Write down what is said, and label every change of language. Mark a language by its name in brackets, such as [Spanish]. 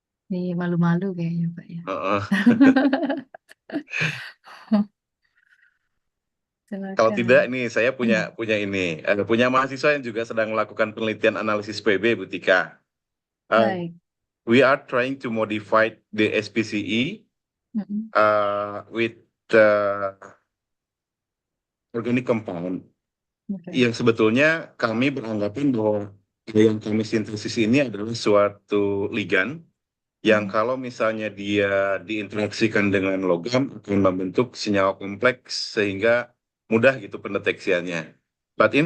[Indonesian] Ini malu-malu kayaknya Pak ya. Heeh. Kalau tidak, ini saya punya ini, punya mahasiswa yang juga sedang melakukan penelitian analisis PB, Bu Tika. Uh, Baik. [English] we are trying to modify the SPCE Mm-mm. with the organic compound. [Indonesian] Oke. Yang sebetulnya kami beranggapan bahwa yang kami sintesis ini adalah suatu ligan yang Mm. kalau misalnya dia diinteraksikan dengan logam akan membentuk senyawa kompleks sehingga mudah gitu pendeteksiannya. [English] But in